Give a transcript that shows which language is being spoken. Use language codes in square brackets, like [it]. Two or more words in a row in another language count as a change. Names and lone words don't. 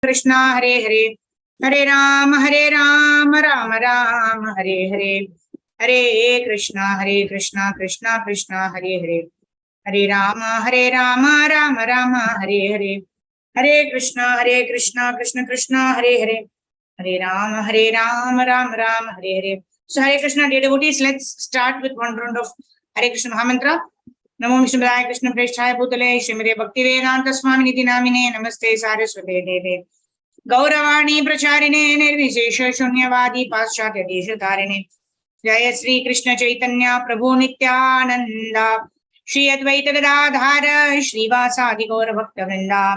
[sa] कृष्णा हरे हरे, हरे राम राम राम हरे हरे, हरे कृष्णा कृष्णा कृष्णा हरे हरे, हरे राम राम राम हरे हरे, हरे कृष्णा कृष्णा कृष्णा हरे हरे, हरे राम राम राम हरे हरे. [en] So [sa] हरे कृष्ण, [en] dear devotees, let's start with one round of Hare Krishna Mahamantra. [sa] नमो विष्णुपादाय कृष्ण प्रेष्ठाय भूतले श्रीमते भक्तिवेदान्त स्वामी निति नामिने नमस्ते सारस्वते देवे गौरवाणी प्रचारिणे निर्विशेष शून्यवादि पाश्चात्य देशतारिणे जय श्री कृष्ण चैतन्य प्रभु नित्यानन्द श्री अद्वैत गदाधर श्री वासादि गौर भक्त वृन्द.